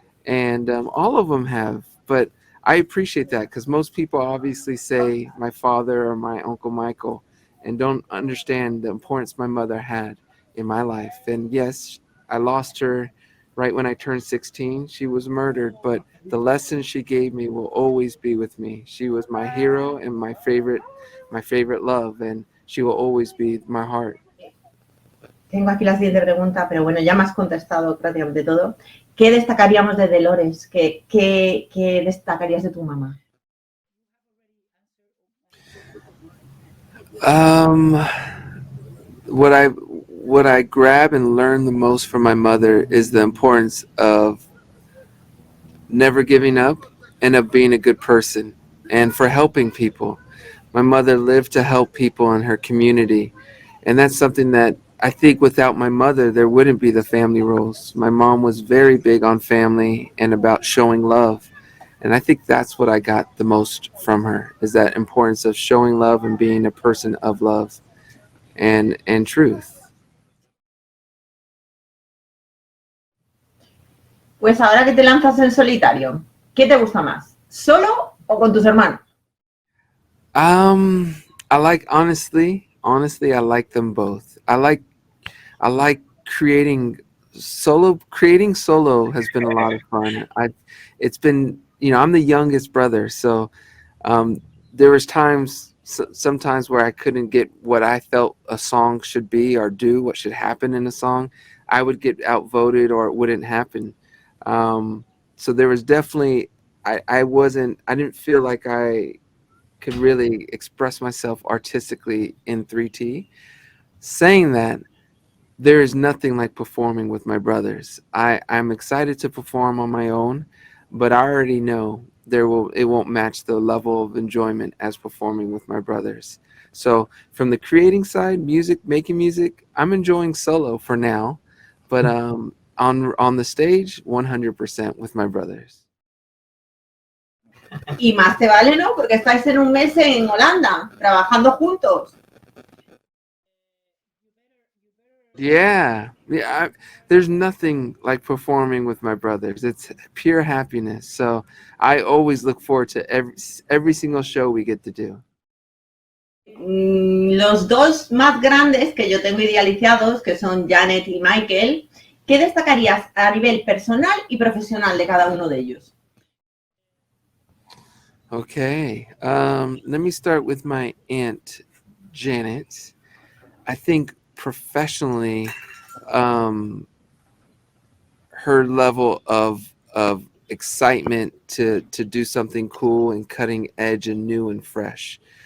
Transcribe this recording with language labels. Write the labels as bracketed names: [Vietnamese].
[English] And all of them have. But I appreciate that, because most people obviously say my father or my Uncle Michael and don't understand the importance my mother had in my life. And yes, I lost her right when I turned 16. She was murdered, but the lessons she gave me will always be with me. She was my hero and my favorite love, and she will always be my heart. [Spanish] Tengo aquí la siguiente pregunta, pero bueno, ya me has contestado prácticamente todo. ¿Qué destacaríamos de Dolores? ¿Qué destacarías de tu mamá? [English] What I grab and learn the most from my mother is the importance of never giving up and of being a good person and for helping people. My mother lived to help people in her community, and that's something that I think without my mother, there wouldn't be the family roles. My mom was very big on family and about showing love. And I think that's what I got the most from her, is that importance of showing love and being a person of love and truth. [Spanish] Pues ahora que te lanzas en solitario, ¿qué te gusta más? ¿Solo o con tus hermanos? [English] I like honestly, I like them both. I like creating solo. Creating solo has been a lot of fun. It's been, I'm the youngest brother, so um, there was sometimes where I couldn't get what I felt a song should be or do, what should happen in a song. I would get outvoted or it wouldn't happen. So there was definitely, I didn't feel like I could really express myself artistically in 3T. Saying that, there is nothing like performing with my brothers. I'm excited to perform on my own, but I already know it won't match the level of enjoyment as performing with my brothers. So from the creating side, making music, I'm enjoying solo for now, but on the stage, 100% with my brothers. [Spanish] Y más te vale, ¿no? Porque estáis en un mes en Holanda, trabajando juntos. [English] Yeah. There's nothing like performing with my brothers. It's pure happiness. So I always look forward to every single show we get to do. [Spanish] Los dos más grandes que yo tengo idealizados, que son Janet y Michael, ¿qué destacarías a nivel personal y profesional de cada uno de ellos? [English] Okay. Let me start with my aunt, Janet. I think professionally, her level of excitement to do something cool and cutting edge and new and fresh.